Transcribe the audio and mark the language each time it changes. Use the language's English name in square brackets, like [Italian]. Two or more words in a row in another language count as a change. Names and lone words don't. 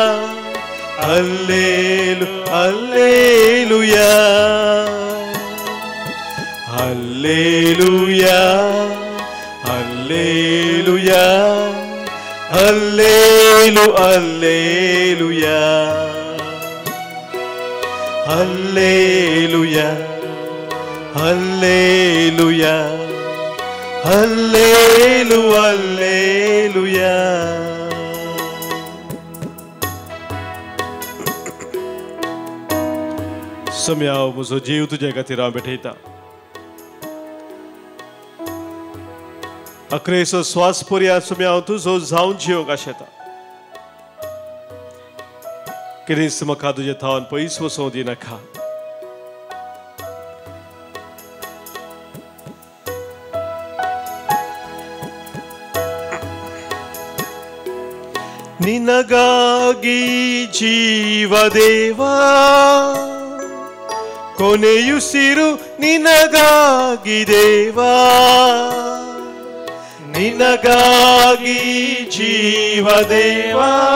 [Konkani] ಹಲ್ಲೇಲು ಹಲ್ಲೇಲುಯಾ ಹಲ್ಲೇಲುಯಾ ಹಲ್ಲೇಲುಯಾ ಹಲ್ಲೇಲು ಹಲ್ಲೇಲುಯಾ ಹಲ್ಲೇಲುಯಾ ಹಲ್ಲೇಲುಯಾ ಹಲ್ಲೇಲು ಹಲ್ಲೇಲುಯಾ. सम्याव मुझो जीव तुझ्या खातीर हांव भेटयता. अकरेचो स्वास पर्यंत सम्याव तुजो जावन जिवंक आशेता. कितेंच म्हाका तुजे थावन पयस वचूं दिनाका. [Kannada] ನಿನಗಾಗಿ ಜೀವದೇವಾ, ಕೊನೆಯುಸಿರು ನಿನಗಾಗಿ ದೇವಾ, ನಿನಗಾಗಿ ಜೀವದೇವಾ,